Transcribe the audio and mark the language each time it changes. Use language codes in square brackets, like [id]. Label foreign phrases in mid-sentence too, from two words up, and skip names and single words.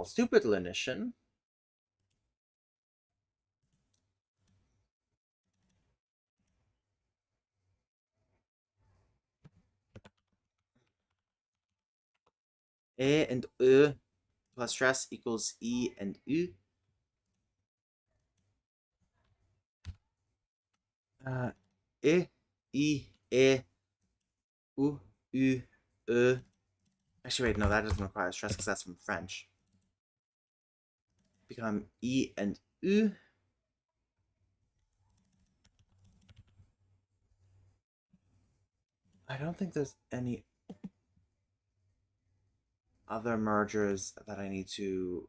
[en] Stupid Linician. E and plus stress equals e and u. E, e, u, u, e. Actually, wait, no, that doesn't require stress because that's from French. Become e and u. I don't think there's any other mergers that I need to.